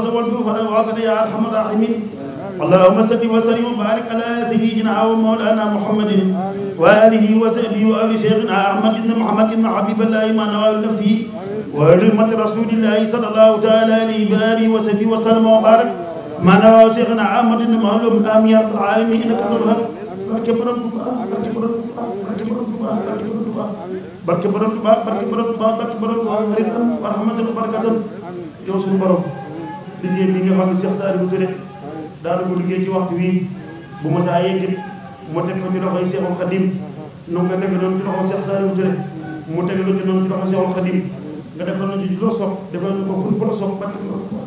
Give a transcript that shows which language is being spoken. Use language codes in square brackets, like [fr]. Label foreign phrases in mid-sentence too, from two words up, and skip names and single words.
[ar] والكفر والعافية يا أرحم الراحمين اللهم صل وسلم وبارك على سيدنا ومولانا محمد وآله وصحبه وآل شيخنا أحمد بن محمد بن حبيب الله ما نوال نفسه وأمة رسول الله صلى الله تعالى عليه وآله وصحبه وسلم وبارك ما نوال شيخنا أحمد بن محمد آمين يا رب العالمين إنك أنت الوهاب [wo] barke borom Tuubaa barke borom Tuubaa barke borom Tuubaa barke borom Tuubaa barke borom Tuubaa barke borom Tuubaa xaritam [ar] ورحمة وبركة [wo] yow suñu borom liggéey bi nga xam ne Cheikh Saliou Touré daana ko liggéey ci waxtu wi bu ma saa yegg mu teg ko ci loxoy Cheikhul Khadim nu nga teg noonu ci loxo Cheikh Saliou Touré mu teg ko ci noonu ci loxo Cheikhul Khadim nga def noonu ci loo sopp defal ko fu la sopp barke borom